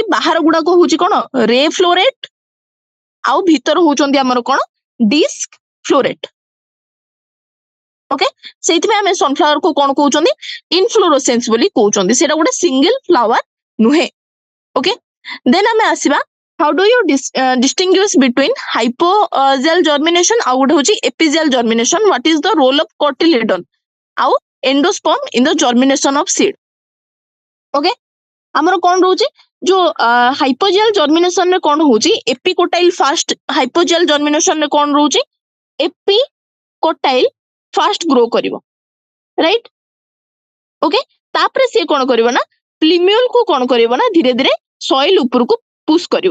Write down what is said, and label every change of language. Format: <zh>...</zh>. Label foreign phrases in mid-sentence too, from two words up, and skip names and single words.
<or>ବାହାର ଗୁଡାକ ହଉଛି କଣ</or> <en>ray floret</en> <or>ଆଉ ଭିତର ହଉଛନ୍ତି ଆମର କଣ</or> <en>disc floret.</en> <or>ଓକେ, ସେଇଥିପାଇଁ ଆମେ ସନଫ୍ଲାୱାର କୁ କଣ କହୁଛନ୍ତି ଇନଫ୍ଲୋରୋସେନ୍ସ ବୋଲି କହୁଛନ୍ତି. ସେଇଟା ଗୋଟେ</or> <en>single flower</en> <or>ନୁହେଁ.</or> <en>okay, then</en> <or>ଆମେ ଆସିବା</or> <en>how do you distinguish between hypogel germination</en> <or>ଆଉ ଗୋଟେ ହଉଛି</or> <en>epigel germination. what is the role of cotyledon ଆଉ endosperm in the germination of seed?</en> <or>ଓକେ, ଆମର କଣ ରହୁଛି ଯୋଉ</or> <en>hypogeal germination</en> <or>ରେ କଣ ହଉଛି</or> <en>epicotyl fast hypogeal germination</en> <or>ରେ କଣ ରହୁଛି</or> <en>epicotyl fast grow</en> <or>କରିବ, ରାଇଟ. ଓକେ, ତାପରେ ସିଏ କଣ କରିବ ନା ପ୍ଲିମ୍ୟୁଲ କୁ କଣ କରିବ ନା ଧୀରେ ଧୀରେ ସଏଲ ଉପରକୁ ପୁଶ କରିବ.</or>